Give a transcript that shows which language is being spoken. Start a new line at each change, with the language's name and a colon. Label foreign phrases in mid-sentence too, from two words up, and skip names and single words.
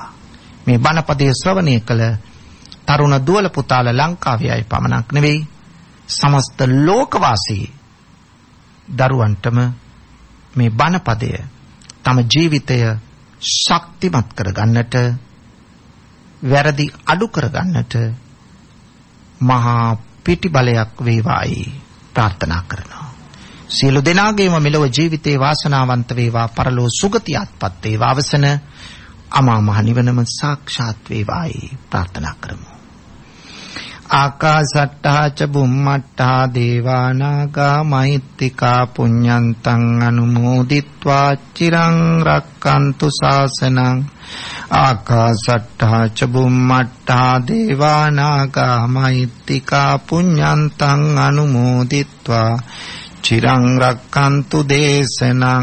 Sinhala: මේ බණපදයේ ශ්‍රවණය කළ තරුණ දුවල පුතාලා ලංකාවේ අය පමණක් නෙවෙයි සමස්ත ලෝකවාසී දරුවන්ටම මේ බණපදය තම ජීවිතය ශක්තිමත් කරගන්නට වැරදි අඩු කරගන්නට මහා පිටිබලයක් වේවායි ප්‍රාර්ථනා කරනවා. සියලු දෙනාගේම මෙලොව ජීවිතේ වාසනාවන්ත වේවා. පරලෝ සුගතියත්පත් වේවා. අවසන අමා මහ නිවනම සාක්ෂාත් වේවායි ප්‍රාර්ථනා කරමු.
Pali: ආකාසට්ටා ච බුම්මට්ටා දේවා නාග මහිත්‍තිකා පුඤ්ඤන්තං අනුමෝදිත්වා චිරං රක්칸තු ශාසනං. ආකාසට්ටා ච බුම්මට්ටා දේවා නාග මහිත්‍තිකා පුඤ්ඤන්තං අනුමෝදිත්වා චිරං රක්칸තු දේශනං.